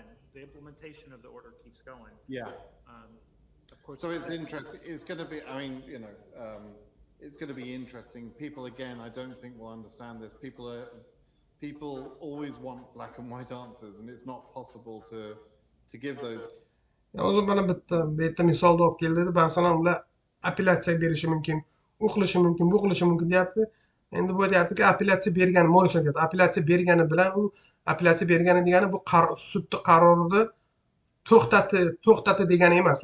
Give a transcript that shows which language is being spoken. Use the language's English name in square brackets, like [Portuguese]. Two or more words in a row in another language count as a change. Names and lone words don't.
[English] The implementation of the order keeps going. Yeah. Of course. So it's interesting. It's going to be. I mean, it's going to be interesting. People, again, I don't think will understand this. People always want black and white answers, and it's not possible to give those. [Uzbek] Hozir bana bitta misolni olib keldi. Masalan, ular apellyatsiya berishi mumkin, u qilishi mumkin, bu qilishi mumkin deyapti. Endi bu deyaptiki, apellyatsiya bergani, Morrison deyapti. Apellyatsiya bergani bilan u apellyatsiya bergani degani bu sudning qarorini to'xtatdi degani emas.